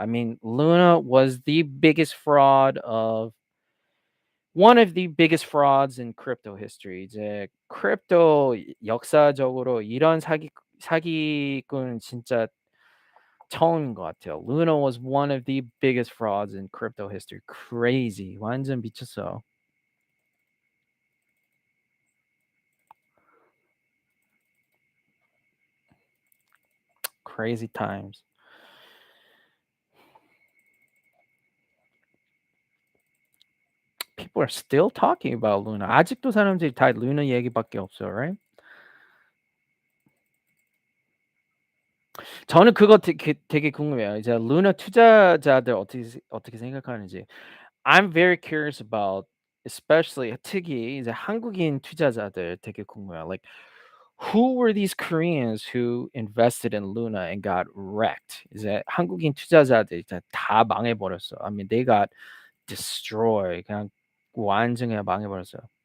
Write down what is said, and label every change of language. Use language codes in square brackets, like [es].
[en] I mean, Luna was the biggest fraud of one of the biggest frauds in crypto history. [ko] 이제 크립토 역사적으로 이런 사기꾼은 진짜 처음인 것 같아요. [en] Luna was one of the biggest frauds in crypto history. Crazy. [ko] 완전 미쳤어. [en] Crazy times. People are still talking about Luna. [ko] 아직도 사람들이 다 Luna 얘기밖에 없어요, right? 저는 그거 되게 궁금해요. 이제 루나 투자자들 어떻게 생각하는지. [en] I'm very curious about especially [ko] 특히 이제 한국인 투자자들 되게 궁금해요. [en] Like who were these Koreans who invested in Luna and got wrecked? [ko] 이제 한국인 투자자들 이제 다 망해버렸어. [en] I mean, they got destroyed. [ko] 그냥 완전 그냥 망해버렸어요.